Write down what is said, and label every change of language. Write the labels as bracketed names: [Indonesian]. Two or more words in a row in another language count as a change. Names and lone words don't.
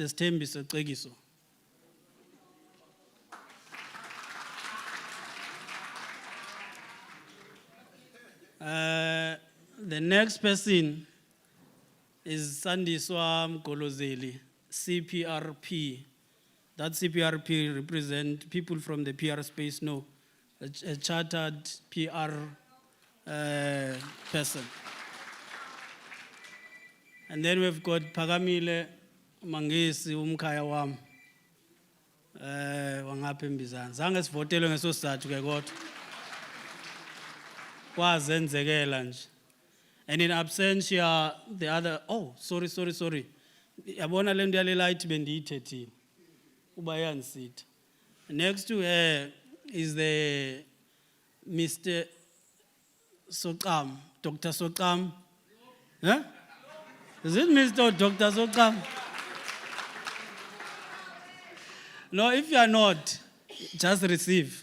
[English] Stembiso Cegiso. The next person is Sandiswa Golozeli, CPRP. That CPRP represents people from the PR space, no, a chartered PR person. And then we've got Pagamile Mangesi [Xhosa] Umkaya Wam. Wangapha embizana. Zange sivotele ngeso sizathu ke kodwa. Kwazenzekela nje. [English] And in absentia, the other, oh, sorry. [Xhosa] Yabona le nto yale light bendiyithethile. Uba yanisitha. [English] Next to her is the Mr. Sokam, Dr. Sokam. Huh? Is it Mr. or Dr. Sokam? No, if you are not, just receive.